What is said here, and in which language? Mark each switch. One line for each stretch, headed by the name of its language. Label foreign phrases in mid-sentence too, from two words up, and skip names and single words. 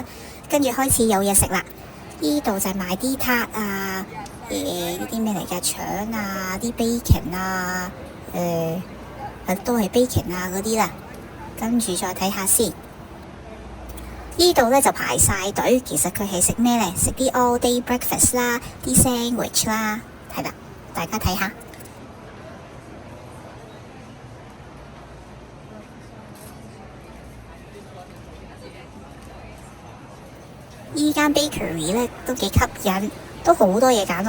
Cantonese: 跟住開始有嘢食啦。呢度就係賣啲撻啊，呢啲咩嚟嘅腸啊，啲 bacon 啊，都係 bacon 啊嗰啲啦。跟住再睇下先。呢度呢就排晒隊，其實佢係食咩呢？食啲
English: all day breakfast
Cantonese: 啦，啲 sandwich 啦，係啦，大家睇下。依間 bakery 呢都幾吸引，都好多嘢揀到。